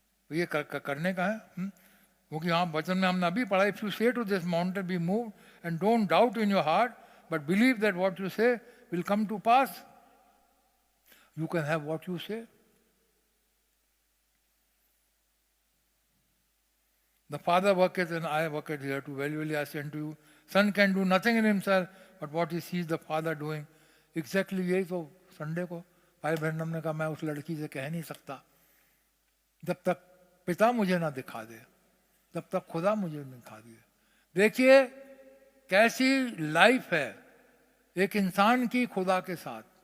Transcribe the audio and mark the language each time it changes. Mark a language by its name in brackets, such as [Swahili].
[Hindi] तो ये करने का है। क्योंकि हाँ, वचन में हमने अभी पढ़ा, [English] If you say to this mountain be move and don't doubt in your heart but believe that what you say will come to pass, you can have what you say. The Father worketh and I worketh here to verily I say unto you, Son can do nothing in himself but what he sees the Father doing. [Hindi] Exactly यही तो Sunday को भाई Branham ने कहा, मैं उस लड़की से कह नहीं सकता जब तक पिता मुझे ना दिखा दे, तब तक खुदा मुझे दिखा दिए। देखिए कैसी लाइफ है एक इंसान की खुदा के साथ।